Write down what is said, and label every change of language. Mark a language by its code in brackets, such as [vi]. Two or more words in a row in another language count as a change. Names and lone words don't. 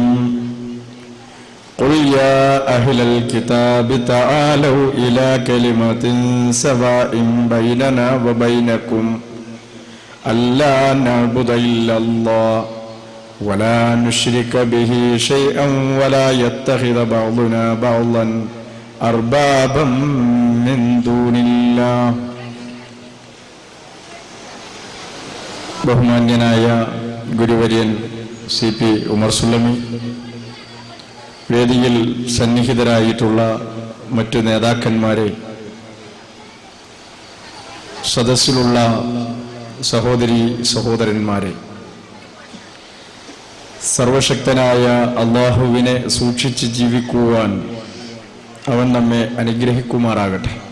[ar] قل يا أهل الكتاب تعالوا إلى كلمة سواء بيننا وبينكم ألا نعبد إلا الله ولا نشرك به شيئا ولا يتخذ بعضنا بعضا أربابا من دون الله. [ml] ബഹുമാന്യനായ ഗുരുവര്യൻ CP ഉമർ സുല്ലമി, വേദിയിൽ സന്നിഹിതരായിട്ടുള്ള മറ്റു നേതാക്കന്മാരെ, സദസ്സിലുള്ള സഹോദരി സഹോദരന്മാരെ, സർവശക്തനായ അല്ലാഹുവിനെ സൂക്ഷിച്ച് ജീവിക്കുവാൻ അവൻ നമ്മെ അനുഗ്രഹിക്കുമാറാകട്ടെ.